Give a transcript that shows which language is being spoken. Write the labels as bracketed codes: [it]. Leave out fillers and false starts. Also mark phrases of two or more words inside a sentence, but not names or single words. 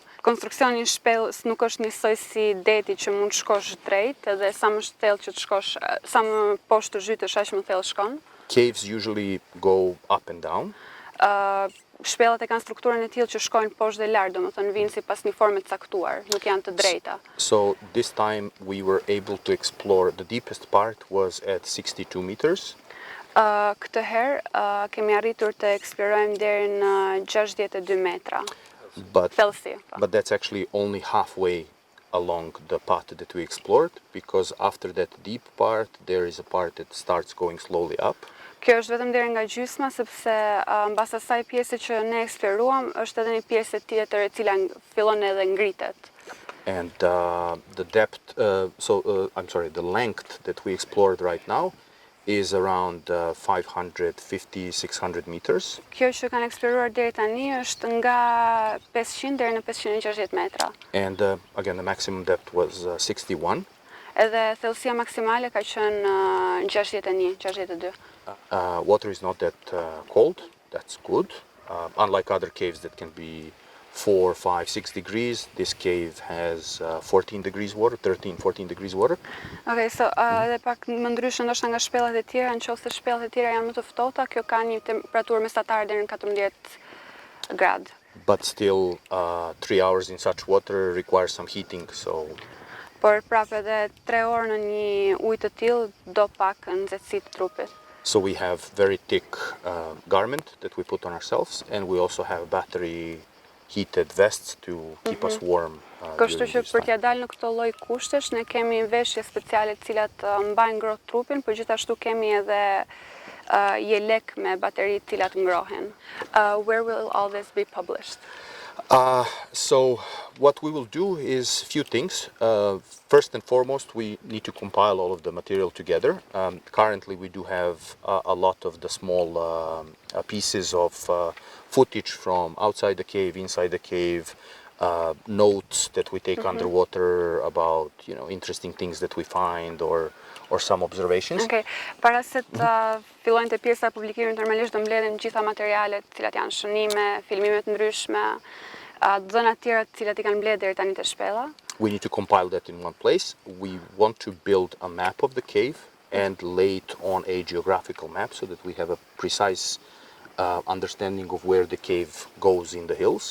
[sq] Konstruksioni I shpellës nuk është njësoj si deti që mund shkosh drejt, edhe sa më thellë që të shkosh, sa më poshtë të zhytesh, aq më thellë shkon. [en] Caves usually go up and down. [sq] Shpellat e kanë strukturën e tillë që shkojnë poshtë dhe lart, domethënë vinë sipas një forme të caktuar, nuk janë të drejta. [en] So this time we were able to explore, the deepest part was at 62 meters. [sq] Këtë herë kemi arritur të eksplorojmë deri në 62 metra. But Thellësi. [en] But that's actually only halfway along the path that we explored, because after that deep part there is a part that starts going slowly up. [sq] Kjo është vetëm deri nga gjysma, sepse mbas asaj pjese që ne eksploruam, është edhe një pjesë tjetër e cila fillon edhe ngritet. [en] And the depth, the length that we explored right now is around 550-600 meters. [sq] Kjo që kanë eksploruar deri tani është nga 500 deri në 560 metra. [en] And again, the maximum depth was 61. [sq] Edhe thellësia maksimale ka qenë 61-62. [en] Water is not that cold. That's good. Unlike other caves that can be 4, 5, 6 degrees, this cave has 14 degrees water, 13, 14 degrees water. Okay, so [sq] edhe pak më ndryshë ndoshta nga shpellat e tjera, nëse shpellat e tjera janë më të ftohta, kjo ka një temperaturë mesatare deri në 14 gradë. [en] But still, 3 hours in such water requires some heating, so... [sq] Por prapë edhe 3 orë në një ujë të tillë do pak nxehtësi të trupit. [en] So we have very thick garment that we put on ourselves, and we also have battery heated vests to keep us warm. [sq] Kështu që për t'ia dalë në këto lloj kushtesh, ne kemi veshje speciale të cilat mbajnë ngrohtë trupin, por gjithashtu kemi edhe jelek me bateri të cilat ngrohen. [en] Where will all this be published? So what we will do is few things. First and foremost, we need to compile all of the material together. Currently, we do have a lot of the small pieces of footage from outside the cave, inside the cave, notes that we take underwater about, interesting things that we find or some observations. Okay. [sq] Para se të fillojnë të pjesa e publikimit, normalisht do mbledhim gjitha materialet, të cilat janë shënime, filmime të ndryshme, dhëna të tjera të cilat I kanë mbledhur deri tani te shpella. [en] We need to compile that in one place. We want to build a map of the cave and lay it on a geographical map so that we have a precise understanding of where the cave goes in the hills.